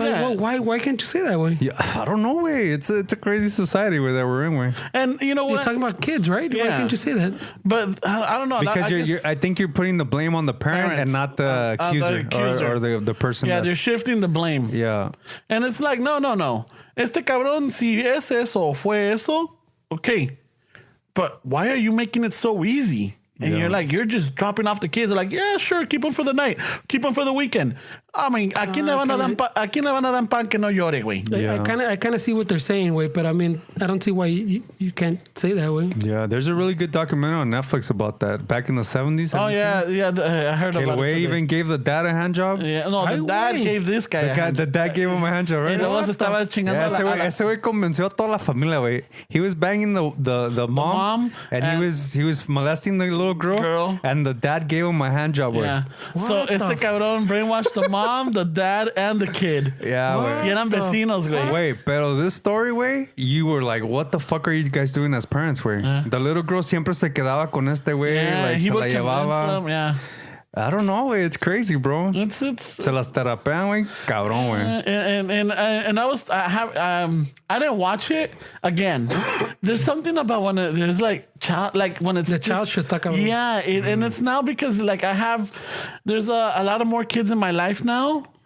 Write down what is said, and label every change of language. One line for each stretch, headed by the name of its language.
English: why can't you say that way? Yeah, I don't know, way. It's a crazy society that we're in, way. And you know what? You're talking about kids, right? Yeah. Why can't you say that? But I don't know. Because I think you're putting the blame on the parent and not the accuser. Or the person. Yeah, they're shifting the blame. Yeah. And it's like, no.
Spanish: Este cabrón, si es eso, fue eso, okay.
English: But why are you making it so easy? And you're just dropping off the kids. They're like, yeah, sure, keep them for the night. Keep them for the weekend.
Spanish: I mean, ¿a quién le van a dar pan que no llore, güey?
English: I kind of see what they're saying, güey, but I mean, I don't see why you can't say that, way. Yeah, there's a really good documentary on Netflix about that. Back in the 70s. Oh, yeah, I heard about it. The even gave the dad a hand job. Yeah, no, the dad gave this guy a hand job. The dad gave him a hand job, right?
Spanish: Y luego se estaba chingando ese güey convenció a toda la familia, güey.
English: He was banging the mom, and he was molesting the little girl, and the dad gave him a hand job, güey. Yeah. So
Spanish: este cabrón
English: brainwashed the mom, the dad, and the kid. Yeah, güey.
Spanish: Y eran vecinos, güey.
English: Wait,
Spanish: pero
English: this story, güey, you were like, what the fuck are you guys doing as parents, güey? The little girl
Spanish: siempre se quedaba con este güey, like se la llevaba.
English: Yeah. I don't know, güey. It's crazy, bro. It's
Spanish: se las terapean, güey. Cabrón, güey.
English: And I didn't watch it again. There's something about when there's like child, like when it's the child shit stuck out. Yeah, and it's now because like there's a lot of more kids in my life now.